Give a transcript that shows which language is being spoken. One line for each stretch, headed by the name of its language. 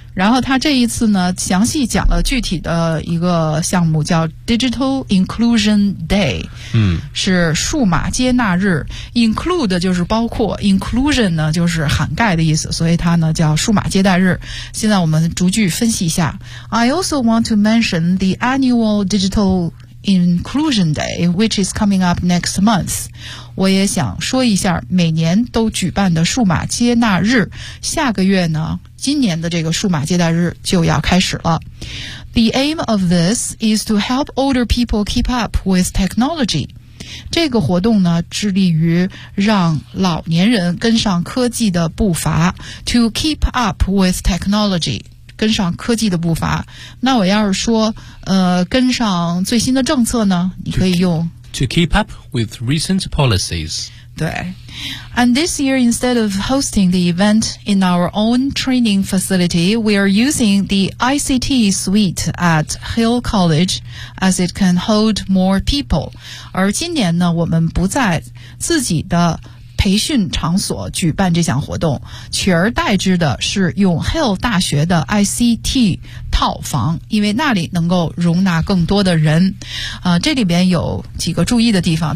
Chinese: 然后他这一次呢，详细讲了具体的一个项目，叫 Digital Inclusion Day。嗯，是数码接纳日。Include 就是包括 ，Inclusion 呢就是涵盖的意思，所以它呢叫数码接纳日。现在我们逐句分析一下。
English: I also want to mention the annual Digital Inclusion Day, which is coming up next month.
Chinese: 我也想说一下每年都举办的数码接纳日，下个月呢，今年的这个数码接纳日就要开始了。
English: The aim of this is to help older people keep up with technology.
Chinese: 这个活动呢，致力于让老年人跟上科技的步伐，
English: to keep up with technology.
Chinese: 跟上科技的步伐，那我要是说跟上最新的政策呢，你可以用
English: to keep up with recent policies.
Chinese: 对。
English: And this year, instead of hosting the event in our own training facility, we are using the ICT suite at Hill College as it can hold more people.
Chinese: 而今年呢，我们不在自己的培训场所举办这项活动，取而代之的是用 Hill 大学的 ICT 套房，因为那里能够容纳更多的人。这里边有几个注意的地方。